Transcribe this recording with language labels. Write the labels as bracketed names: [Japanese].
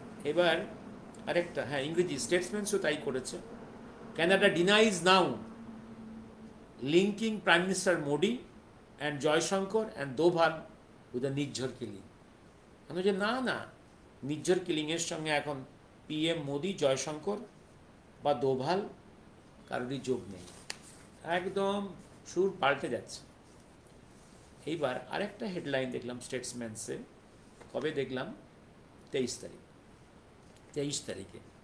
[Bangla] এবার আরেকটা, হ্যাঁ, ইংরেজি স্টেটসম্যানসও তাই করেছে। [English] Canada denies now linking Prime Minister Modi and Jaishankar and Doval with the Nijjhar killing. [Bangla] যে না না, নির্ঝর কিলিংয়ের সঙ্গে এখন পিএম মোদি, জয়শঙ্কর বা দোভাল কারোরই যোগ নেই। একদম সুর পাল্টে যাচ্ছে। এইবার আরেকটা হেডলাইন দেখলাম স্টেটসম্যানসে, কবে দেখলাম, 23 তারিখে।